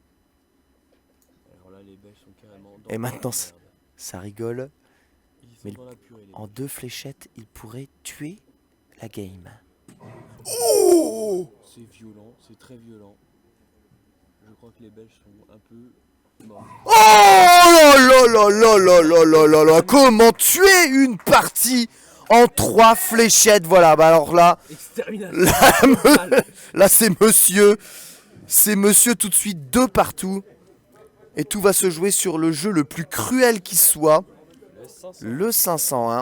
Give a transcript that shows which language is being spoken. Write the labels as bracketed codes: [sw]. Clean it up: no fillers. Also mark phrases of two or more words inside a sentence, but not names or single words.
[fr] Alors là, les Belges sont carrément dans Et maintenant, la merde. ça rigole. Ils sont Mais dans la purée, les en Belges. 2 fléchettes, ils pourraient tuer la game. C'est violent, c'est très violent. Je crois que les Belges sont un peu morts. Oh là là là là là là là là. Comment tuer une partie en 3 fléchettes? Voilà, bah alors là, Extermination. là c'est monsieur tout de suite 2 partout. Et tout va se jouer sur le jeu le plus cruel qui soit, le 501.